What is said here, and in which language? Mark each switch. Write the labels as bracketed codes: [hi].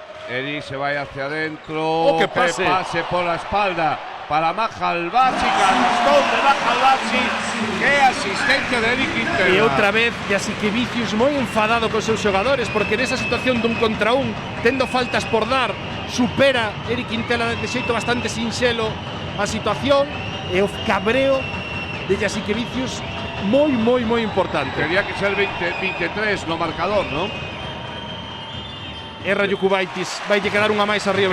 [es] Eric se va hacia adentro. ¡Oh, qué pase! Pase por la espalda para Mahalbachi. Canastón de Mahalbachi. ¡Qué asistencia de Eric Quintela! [gl] E outra vez, Jasikevičius moi enfadado con seus xogadores porque nesa situación dun contra un, tendo faltas por dar, supera Eric Quintela de xeito bastante sinxelo a situación e o cabreo de Jasikevičius moi importante. [es] Tenía que ser 23 no marcador, ¿no? [gl] Erra Jokubaitis, vai lle quedar unha máis a Río